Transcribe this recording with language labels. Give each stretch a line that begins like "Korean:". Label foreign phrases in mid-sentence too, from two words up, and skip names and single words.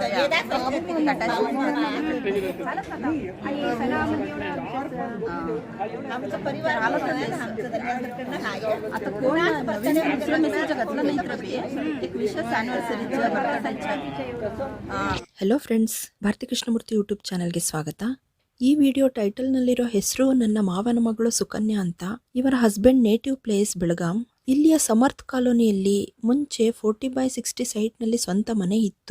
Marathi: आमचा परिवार आला तर आमचं दरम्यान आता कोण नवीन असलं मेसेज घातला नाही तर मी एक विशेष अॅनिव्हर्सरीचं
English: hello friends,
Kannada: ಭಾರತಿ ಕೃಷ್ಣಮೂರ್ತಿ ಯೂಟ್ಯೂಬ್ ಚಾನಲ್ಗೆ ಸ್ವಾಗತ. ಈ ವಿಡಿಯೋ ಟೈಟಲ್ನಲ್ಲಿರೋ ಹೆಸರು ನನ್ನ ಮಾವನ ಮಗಳು ಸುಕನ್ಯಾ ಅಂತ. ಇವರ
English: husband native place
Kannada: ಬೆಳಗಾಂ. ಇಲ್ಲಿಯ ಸಮರ್ಥ್ ಕಾಲೋನಿಯಲ್ಲಿ ಮುಂಚೆ 40/60 ಸೈಟ್ನಲ್ಲಿ ಸ್ವಂತ ಮನೆ ಇತ್ತು.